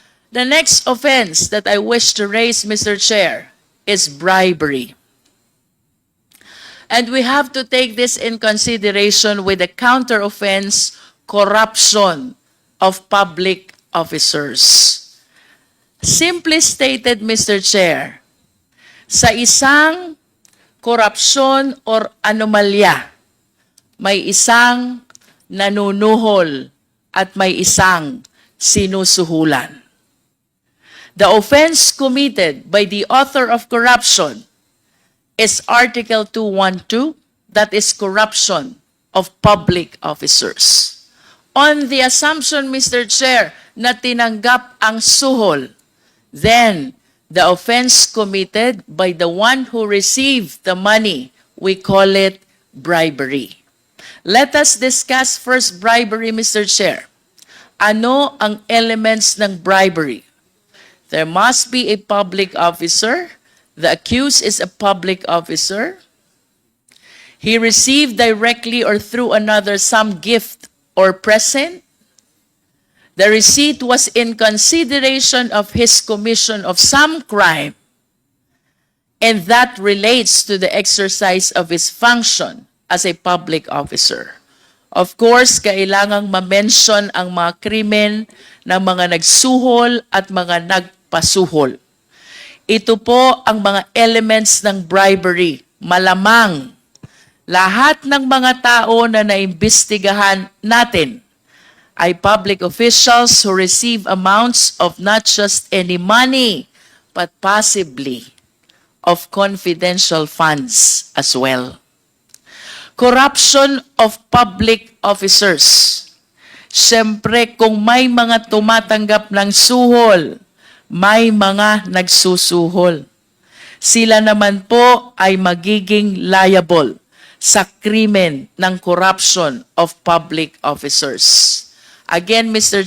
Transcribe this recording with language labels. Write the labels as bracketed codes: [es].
[en] The next offense that I wish to raise, Mr. Chair, is bribery. And we have to take this in consideration with the counter offense, corruption of public officers. Simply stated, Mr. [tl] Chair, sa isang korupsyon or anomalya, may isang nanunuhol at may isang sinusuhulan. [en] The offense committed by the author of corruption is Article 212, that is corruption of public officers. On the assumption, Mr. Chair, [tl] na tinanggap ang suhol, [en] then the offense committed by the one who received the money, we call it bribery. Let us discuss first bribery, Mr. Chair. [tl] Ano ang elements ng bribery? [en] There must be a public officer. The accused is a public officer. He received directly or through another some gift or present. The receipt was in consideration of his commission of some crime, and that relates to the exercise of his function as a public officer. Of course, [tl] kailangang ma-mention ang mga krimen ng mga nagsuhol at mga nagpasuhol. Ito po ang mga elements ng bribery. Malamang lahat ng mga tao na naimbestigahan natin ay [en] public officials who receive amounts of not just any money, but possibly of confidential funds as well. Corruption of public officers. [tl] Siyempre, kung may mga tumatanggap ng suhol, may mga nagsusuhol. Sila naman po ay magiging liable sa krimen ng corruption of public officers. [en] Again, [tl] Mr.